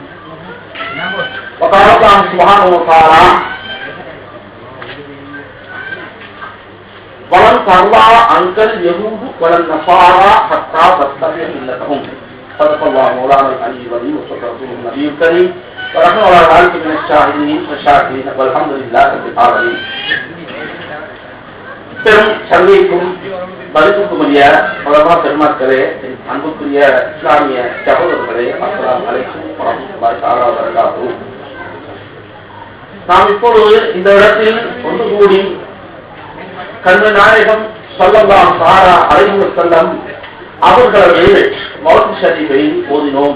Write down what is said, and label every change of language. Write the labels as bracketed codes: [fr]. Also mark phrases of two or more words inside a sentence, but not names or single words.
[ar] وقال الله سبحانه وتعالى ولن ترضى عنك اليهود ولا النصارى حتى تتبع ملتهم. صدق الله مولانا العلي العظيم وصدق رسوله النبي الكريم ونحن على ذلك من الشاهدين والشاكرين والحمد لله رب العالمين. [ta] பெரும் சங்கைக்கும் மதிப்புக்குரிய பலமா பெருமாக்களே, அன்புக்குரிய இஸ்லாமிய சகோதரர்களே, [ar] السلام عليكم ورحمة الله تعالى وبركاته. [ta] நாம் இப்பொழுது இந்த இடத்தில் ஒன்று கூடி கண்மணி நாயகம் [ar] صلى الله عليه وسلم [ta] அவர்களது மௌலித் ஷரீஃபை ஓதினோம்.